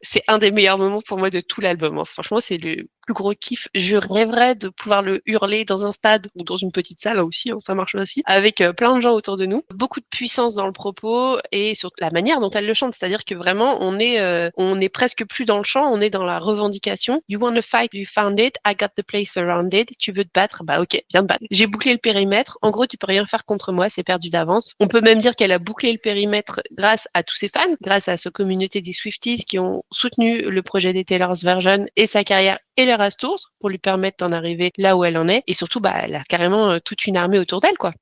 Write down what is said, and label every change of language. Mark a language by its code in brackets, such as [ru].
[fr] C'est un des meilleurs moments pour moi de tout l'album. Franchement, c'est le plus gros kiff. Je rêverais de pouvoir le hurler dans un stade ou dans une petite salle aussi, ça marche aussi, avec plein de gens autour de nous. Beaucoup de puissance dans le propos et sur la manière dont elle le chante. C'est-à-dire que vraiment, on est presque plus dans le chant, on est dans la revendication. [en] You wanna fight, you found it, I got the place surrounded. [fr] Tu veux te battre? Ok, viens te battre. J'ai bouclé le périmètre. En gros, tu peux rien faire contre moi, c'est perdu d'avance. On peut même dire qu'elle a bouclé le périmètre grâce à tous ses fans, grâce à sa communauté des Swifties qui ont soutenu le projet des Taylor's Version et sa carrière et les Rastours pour lui permettre d'en arriver là où elle en est. Et surtout, elle a carrément toute une armée autour d'elle, quoi.